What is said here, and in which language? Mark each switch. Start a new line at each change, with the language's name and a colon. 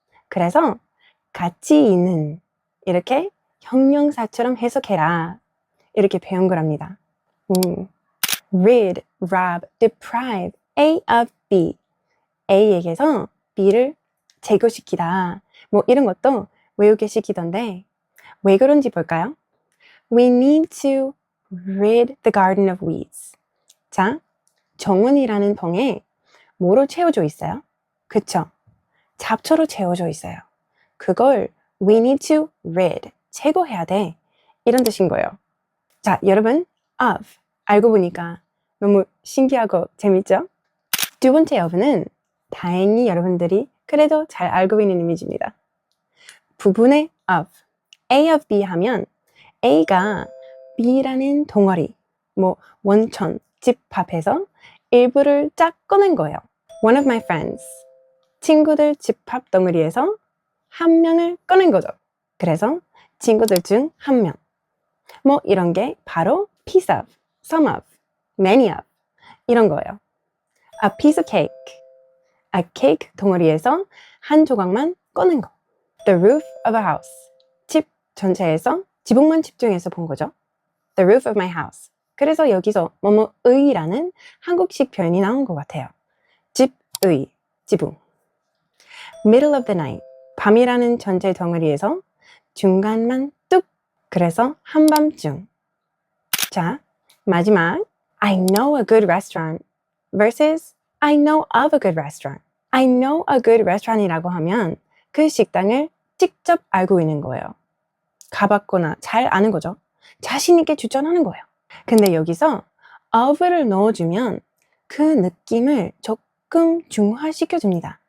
Korean: 그래서 가치 있는 이렇게 형용사처럼 해석해라. 이렇게 배운 거랍니다. rid, rob, deprive, A of B. A에게서 B를 제거시키다. 뭐 이런 것도 외우게 시키던데 왜 그런지 볼까요?
English: We need to rid the garden of weeds.
Korean: 자, 정원이라는 통에 뭐로 채워져 있어요? 그쵸? 잡초로 채워져 있어요. 그걸
English: we need to rid,
Korean: 제거해야 돼. 이런 뜻인 거예요. 자, 여러분, of, 알고 보니까 너무 신기하고 재밌죠? 두 번째 of는 다행히 여러분들이 그래도 잘 알고 있는 이미지입니다. 부분의 of, A of B 하면 A가 B라는 덩어리, 뭐 원천, 집합해서 일부를 쫙 꺼낸 거예요.
English: One of my friends,
Korean: 친구들 집합 덩어리에서 한 명을 꺼낸 거죠. 그래서 친구들 중 한 명. 뭐 이런 게 바로 piece of, some of, many of 이런 거예요.
English: A piece of cake,
Korean: a cake 덩어리에서 한 조각만 꺼낸 거.
English: The roof of a house,
Korean: 집 전체에서 지붕만 집중해서 본 거죠.
English: The roof of my house.
Korean: 그래서 여기서 뭐뭐의라는 한국식 표현이 나온 것 같아요. 집의, 지붕.
English: Middle of the night,
Korean: 밤이라는 전체 덩어리에서 중간만 뚝. 그래서 한밤중. 자, 마지막
English: I know a good restaurant versus I know of a good restaurant. I know a good restaurant
Korean: 이라고 하면 그 식당을 직접 알고 있는 거예요. 가봤거나 잘 아는 거죠. 자신 있게 주장하는 거예요. 근데 여기서 of를 넣어주면 그 느낌을 조금 중화시켜줍니다.